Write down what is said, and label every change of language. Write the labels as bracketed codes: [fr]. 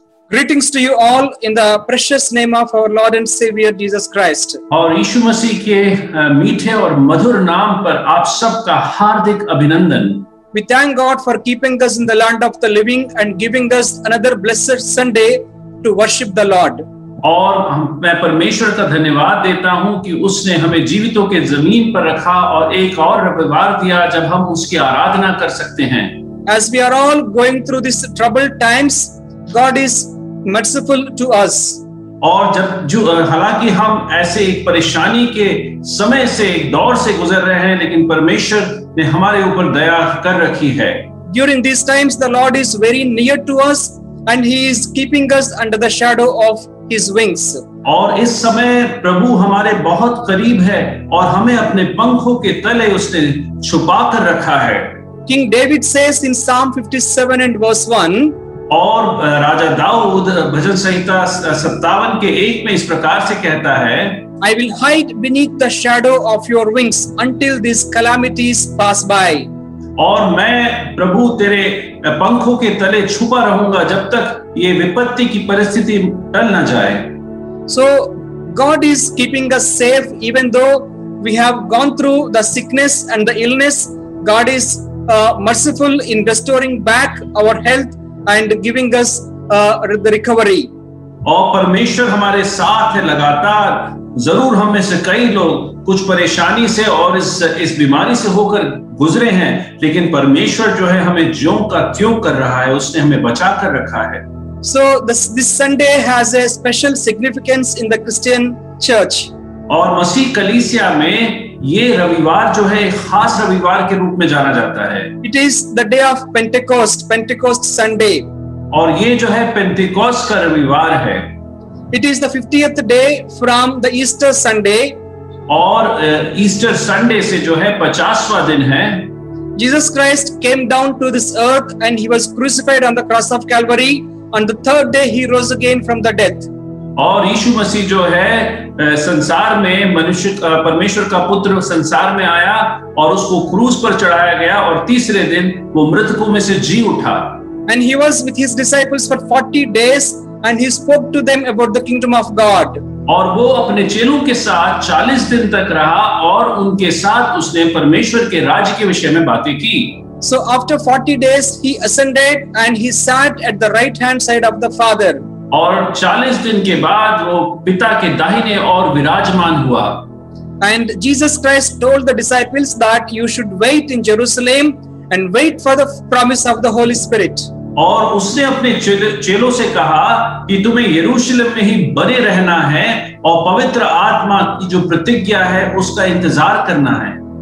[en] Greetings to you all in the precious name of our Lord and Savior Jesus Christ. [hi] और यीशु मसीह के मीठे और मधुर नाम पर आप सबका हार्दिक अभिनंदन। [en] We thank God for keeping us in the land of the living and giving us another blessed Sunday to worship the Lord. [hi] और मैं परमेश्वर का धन्यवाद देता हूं कि उसने हमें जीवितों के जमीन पर रखा और एक और रविवार दिया जब हम उसकी आराधना कर सकते हैं। [en] As we are all going through these troubled times, God is merciful to us. [hi] और हालांकि हम ऐसे एक परेशानी के समय से, एक दौर से गुजर रहे हैं, लेकिन परमेश्वर ने हमारे ऊपर दया कर रखी है। [en] During these times, the Lord is very near to us and He is keeping us under the shadow of His wings. [hi] और इस समय प्रभु हमारे बहुत करीब है और हमें अपने पंखों के तले उसने छुपा कर रखा है। [en] King David says in Psalm 57 and verse 1, [hi] और राजा दाऊद भजन संहिता 57 के 1 में इस प्रकार से कहता है, [en] I will hide beneath the shadow of your wings until these calamities pass by. [hi] और मैं प्रभु तेरे पंखों के तले छुपा रहूंगा जब तक ये विपत्ति की परिस्थिति टल न जाए। [en] So God is keeping us safe even though we have gone through the sickness and the illness. God is merciful in restoring back our health and giving us the recovery. [hi] और परमेश्वर हमारे साथ है लगातार। जरूर हम में से कई लोग कुछ परेशानी से और इस बीमारी से होकर गुजरे हैं, लेकिन परमेश्वर जो है हमें ज्यों का त्यों कर रहा है, उसने हमें बचा कर रखा है। [en] So this Sunday has a special significance in the Christian church. [hi] और मसीह कलीसिया में ये रविवार जो है एक खास रविवार के रूप में जाना जाता है। [en] It is the day of Pentecost, Pentecost Sunday. [hi] और ये जो है पेंटिकोस्ट का रविवार है। [en] It is the 50th day from the Easter Sunday. [hi] और ईस्टर संडे से जो है 50वां दिन है। [en] Jesus Christ came down to this earth and he was crucified on the cross of Calvary. On the third day he rose again from the death. [hi] और यीशु मसीह जो है संसार में परमेश्वर का पुत्र संसार में आया और उसको क्रूस पर चढ़ाया गया और तीसरे दिन वो मृतकों में से जी उठा। [en] And he was with his disciples for 40 days and he spoke to them about the kingdom of God. [hi] और वो अपने चेलों के साथ 40 दिन तक रहा और उनके साथ उसने परमेश्वर के राज्य के विषय में बातें की। [en] So after 40 days he ascended and he sat at the right hand side of the Father. [hi] और 40 दिन के बाद वो पिता के दाहिने ओर विराजमान हुआ। [en] And Jesus Christ told the disciples that you should wait in Jerusalem and wait for the promise of the Holy Spirit. [hi] और उसने अपने चेलों से कहा कि तुम्हें यरूशलेम में ही बने रहना है और पवित्र आत्मा की जो प्रतिज्ञा है उसका इंतजार करना है।